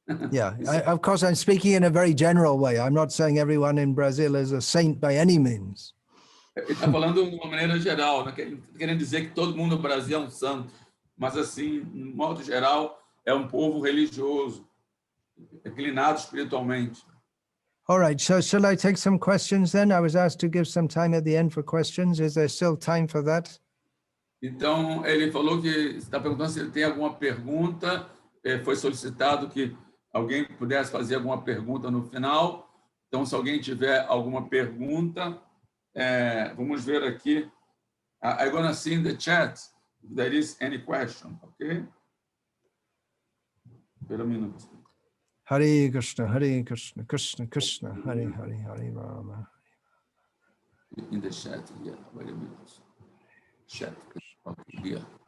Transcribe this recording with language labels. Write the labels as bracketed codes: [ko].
[en] Yeah, of course, I'm speaking in a very general way. I'm not saying everyone in Brazil is a saint by any means. [pt] Ele está falando de uma maneira geral, né? Querendo dizer que todo mundo no Brasil é um santo, mas assim, de modo geral, é um povo religioso, inclinado espiritualmente. [en] All right, so shall I take some questions then? I was asked to give some time at the end for questions. Is there still time for that? [pt] Então, ele falou que está perguntando se ele tem alguma pergunta. Foi solicitado que alguém pudesse fazer alguma pergunta no final. Então, se alguém tiver alguma pergunta, vamos ver aqui. [en] I'm going to see in the chat if there is any question, okay? [pt] Espera um minuto. [sa] Hare Krishna, Krishna Krishna, Hare Hare, Hare Rama. [en] In the chat, yeah. Wait a minute. Chat. Okay, here.